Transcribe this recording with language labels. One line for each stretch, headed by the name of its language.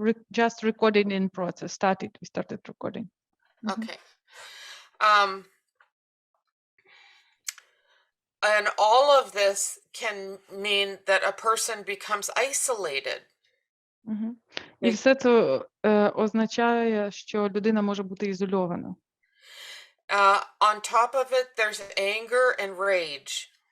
English: Just recording in process. We started recording. Okay. And all of this can mean that a person becomes isolated.
Ukrainian: І все це означає, що людина може бути ізольована.
English: On top of it, there's anger and rage.